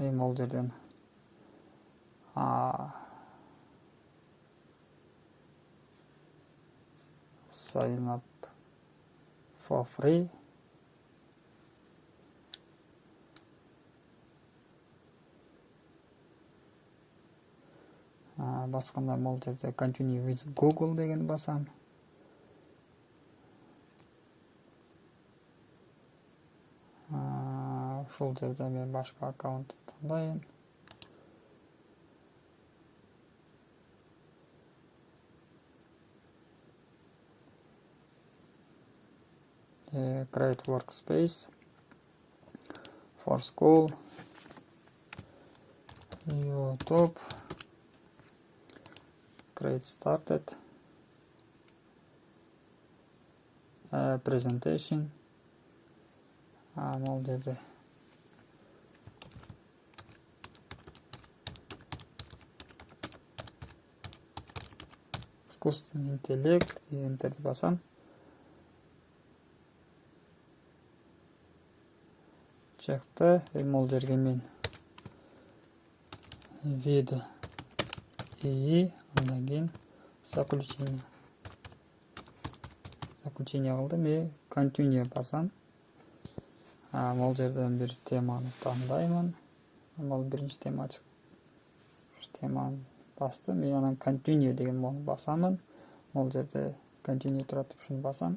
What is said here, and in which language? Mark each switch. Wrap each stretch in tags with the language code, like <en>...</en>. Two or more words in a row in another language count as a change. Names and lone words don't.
<ky>Эми ал жерден</ky> <en>sign up for free.</en> <ky>Басканда бул жерде</ky> <en>continue with Google</en> <ky>деген басам. Ушул жерде мен башка аккаунт тандайын.</ky> <en>Create workspace for school, YouTube, create started, presentation.</en> <ky>Бул жерде</ky> <ru>искусственный интеллект и</ru> <ky>enter басам. Чыкты. Бул жерге мен</ky> <ru>виды и</ru> <ky>андан кийин заключение кылдым. И continue басам. Бул жерден бир теманы тандаймын. Бул биринчи тема ачык. Ушу теманы бастым. И анан continue деген мону басамын. Бул жерде continue турат, ушуну басам.</ky>